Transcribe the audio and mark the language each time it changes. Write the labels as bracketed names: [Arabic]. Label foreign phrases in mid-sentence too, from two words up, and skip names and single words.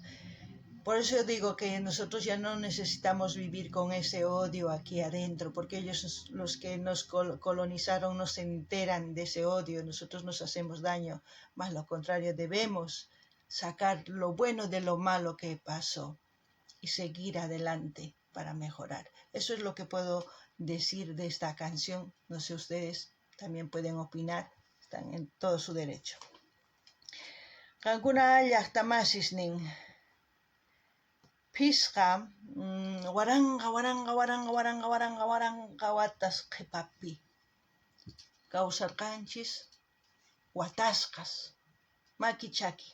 [Spanish] Por eso digo que nosotros ya no necesitamos vivir con ese odio aquí adentro, porque ellos, los que nos colonizaron, no se enteran de ese odio, nosotros nos hacemos daño, más lo contrario, debemos sacar lo bueno de lo malo que pasó y seguir adelante para mejorar. Eso es lo que puedo decir de esta canción. No sé, ustedes también pueden opinar, están en todo su derecho. [Quechua] Kankuna llaqtamasisnin Pisqa waranga watas qhipapi kawsarqanchis watasqas maki chaki.